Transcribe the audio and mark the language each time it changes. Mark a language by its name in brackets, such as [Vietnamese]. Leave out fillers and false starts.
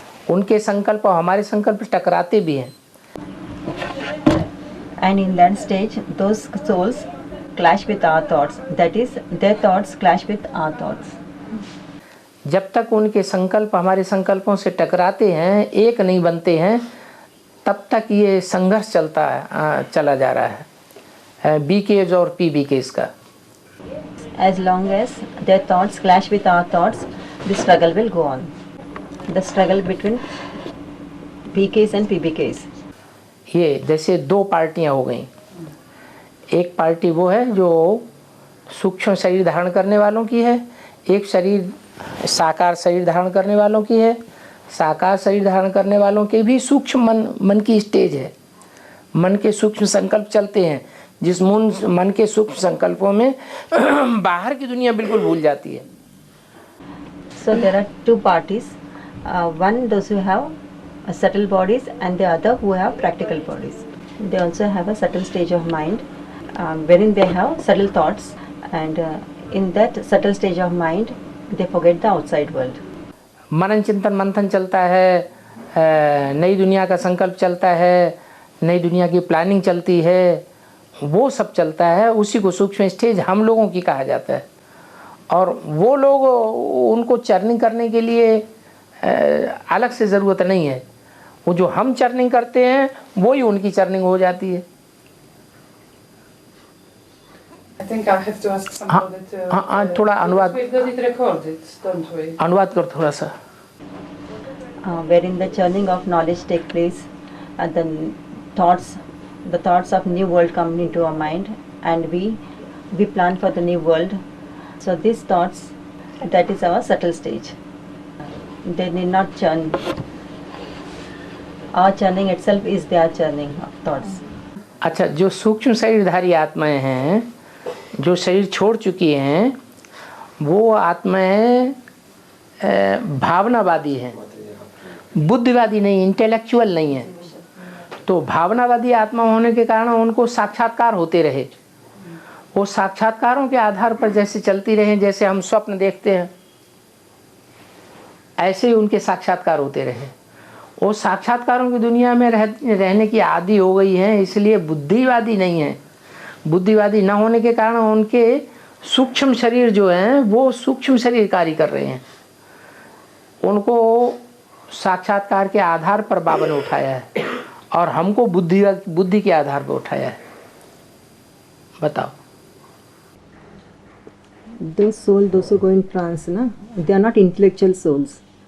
[Hindi] उनके संकल्प और हमारे संकल्प टकराते भी हैं। [English] And in that stage, those souls clash with our thoughts. That is, their thoughts clash with our thoughts. [Hindi] जब तक उनके संकल्प हमारे संकल्पों से टकराते हैं, एक नहीं बनते हैं, तब तक ये संघर्ष चला जा रहा है बीकेज और पीबीकेज का। [English] As long as their thoughts clash with our thoughts, the struggle will go on. The struggle between BKs and PBKs. [Hindi] ये जैसे दो पार्टियां हो गई। एक पार्टी वो है जो सूक्ष्म शरीर धारण करने वालों की है, एक शरीर साकार शरीर धारण करने वालों की है। साकार शरीर धारण करने वालों के भी सूक्ष्म मन की स्टेज है। मन के सूक्ष्म संकल्प चलते हैं, जिस मन के सूक्ष्म संकल्पों में बाहर की दुनिया बिल्कुल भूल जाती है। [English] So there are two parties. One those who have subtle bodies and the other who have practical bodies. They also have a subtle stage of mind wherein they have subtle thoughts, and in that subtle stage of mind they forget the outside world. [Hindi] मनन चिंतन मंथन चलता है, नई दुनिया का संकल्प चलता है, नई दुनिया की प्लानिंग चलती है, वो सब चलता है। उसी को सूक्ष्म स्टेज हम लोगों की कहा जाता है। और वो लोग, उनको चर्निंग करने के लिए अलग से ज़रूरत नहीं है। वो जो हम चर्निंग करते हैं वही उनकी चर्निंग हो जाती है। [English] I think I have to ask somebody to. [Hindi] हाँ, थोड़ा अनुवाद। [English] We've got it recorded, don't we? [Hindi] अनुवाद कर थोड़ा सा। [English] Wherein the churning of knowledge take place, and the thoughts of new world come into our mind, and we plan for the new world. So these thoughts, that is our subtle stage. They need not churn. Our churning itself is their churning of thoughts. [Hindi] अच्छा, जो सूक्ष्म शरीरधारी आत्माएं हैं, जो शरीर छोड़ चुकी हैं, वो आत्माएं भावनावादी हैं, बुद्धिवादी नहीं, इंटेलेक्चुअल नहीं है। तो भावनावादी आत्मा होने के कारण उनको साक्षात्कार होते रहे, वो साक्षात्कारों के आधार पर जैसे चलती रहे, जैसे हम स्वप्न देखते हैं ऐसे ही उनके साक्षात्कार होते रहे। वो साक्षात्कारों की दुनिया में रहने की आदी हो गई है, इसलिए बुद्धिवादी नहीं है। बुद्धिवादी न होने के कारण उनके सूक्ष्म शरीर जो हैं वो सूक्ष्म शरीर कार्य कर रहे हैं। उनको साक्षात्कार के आधार पर बाबा ने उठाया है और हमको बुद्धि के आधार पर उठाया है। बताओ। [English] Those who go in trance, na, they are not intellectual souls.